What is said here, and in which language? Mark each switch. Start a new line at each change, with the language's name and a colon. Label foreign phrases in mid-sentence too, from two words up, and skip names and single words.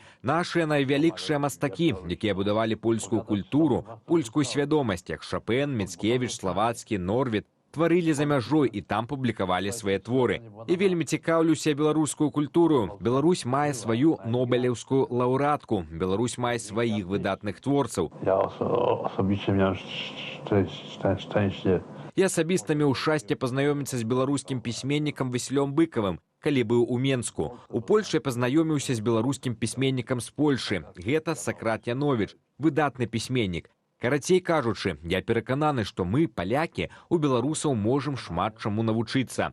Belarusian: Нашыя найвялікшыя мастакі, якія будавалі польскую культуру, польскую свядомасць, як Шопен, Міцкевіч, Славацкі, Норвід, тварылі за мяжой і там публікавалі свае творы. І вельмі цікаўлюся беларускую культуру. Беларусь мае сваю нобелеўскую лаўрэатку. Беларусь мае сваіх выдатных творцаў.
Polish: ja osobiście miałem szczęście
Belarusian: Я асабіста меў шчасце пазнаёміцца з беларускім пісьменнікам Васілём Быкавым, калі быў у Менску. У Польшчы пазнаёміўся з беларускім пісьменнікам з Польшы. Гэта Сакрат Яновіч, выдатны пісьменнік. Карацей кажучы, я перакананы, што мы, палякі, у беларусаў можам шмат чаму навучыцца.